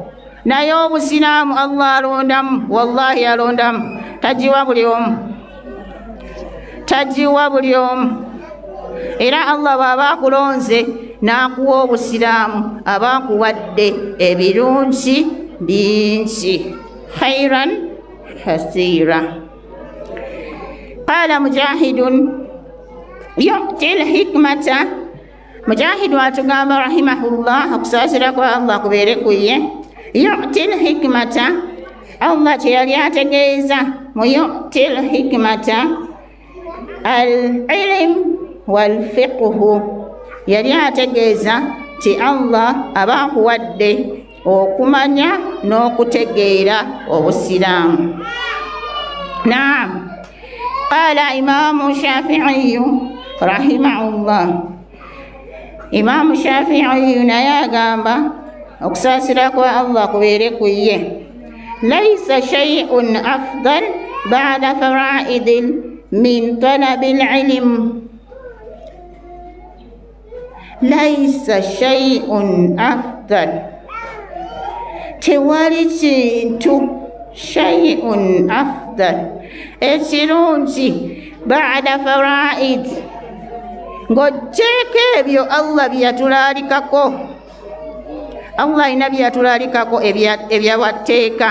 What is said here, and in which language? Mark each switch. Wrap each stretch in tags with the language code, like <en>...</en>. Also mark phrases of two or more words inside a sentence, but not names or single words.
<lg>Naye obusiraamu Allah alondamu, wallahi alondamu, tagiwa buli omu, tagiwa buli omu. Era Allah bw'aba akulonze n'akuwa obusiraamu aba akuwadde ebirungi bingi.</lg> <ar>خيرا كثيرا قال مجاهد يؤتي الحكمة,</ar> <lg>Mujahidu atugamba rahimahullah, okusaasira kwa Allah kubeere ku ye.</lg> <ar>يؤتي الحكمة, Allah</ar> <lg>kye yali ategeeza mu</lg> <ar>يؤتي الحكمة العلم والفقه,</ar> <lg>yali ategeeza ti Allah aba akuwadde okumanya n'okutegeera obusiraamu. Naam.</lg> <ar>قال الإمام الشافعي رحمه الله,</ar> <lg>Imaamu Shaafi'i naye agamba okusaasira kwa Allah kubeere ku ye.</lg> <ar>ليس شيء أفضل بعد الفرائض من طلب العلم. ليس شيء أفضل,</ar> <lg>tewali kintu</lg> <ar>شيء أفضل</ar> <lg>ekirungi</lg> <ar>بعد الفرائض,</ar> <lg>ng'oggyeko ebyo Allah bye yatulaalikako. Allah alina bye yatulaalikako ebyawatteeka.</lg>